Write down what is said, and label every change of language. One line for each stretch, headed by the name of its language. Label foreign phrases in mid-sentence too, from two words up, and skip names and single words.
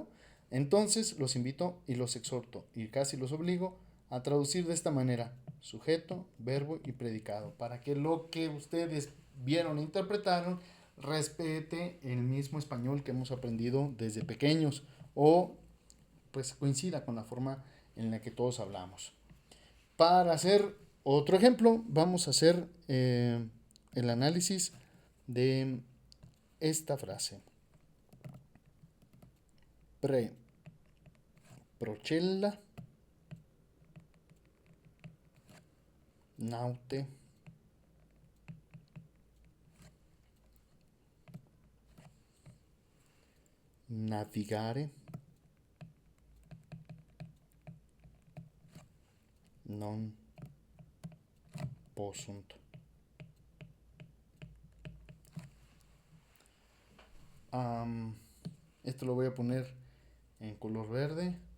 Spanish: Entonces los invito y los exhorto y casi los obligo a traducir de esta manera: sujeto, verbo y predicado, para que lo que ustedes vieron e interpretaron respete el mismo español que hemos aprendido desde pequeños, o pues coincida con la forma en la que todos hablamos. Para hacer otro ejemplo, vamos a hacer el análisis de esta frase:
Latin: procella naute navigare non possunt.
Spanish: Esto lo voy a poner en color verde.